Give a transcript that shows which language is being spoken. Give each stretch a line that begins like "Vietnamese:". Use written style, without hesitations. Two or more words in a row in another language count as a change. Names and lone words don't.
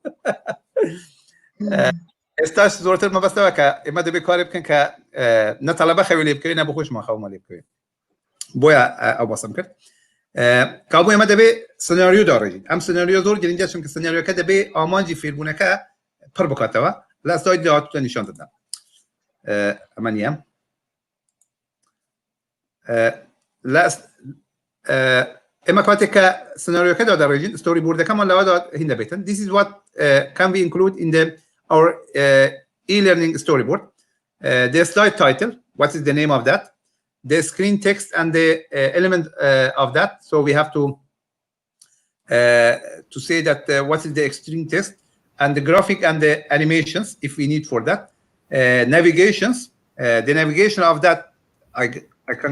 Central Kurdish: ئێستاش زۆرتر مەبەستەوە کە ئێمە دەبێت کاری بکەن کە نە تەڵەبە خەوی لێ بکەوێت نە بە خۆشمان خەومە لێ بکەوێت بۆیە ئەو باسم کرد کابوو ئێمە دەبێت سناریۆ داڕێژین ئەم سناریۆ زۆر گرنگە چونکە سناریۆکە دەبێت ئامانجی فێربوونەکە پڕ بکاتەوە لە ئەستای داهاتووتە نیشان دەدەم ئەمە نییە ئێمە کاتێک کە سناریۆکەدا دەڕێژین ستۆری بۆردەکەمان لەوەدا هین دەبێتن
English: this is what can be included in our e-learning storyboard the slide title what is the name of that the screen text and the element of that so we have to say that what is the screen text and the graphic and the animations if we need for that navigations the navigation of that I can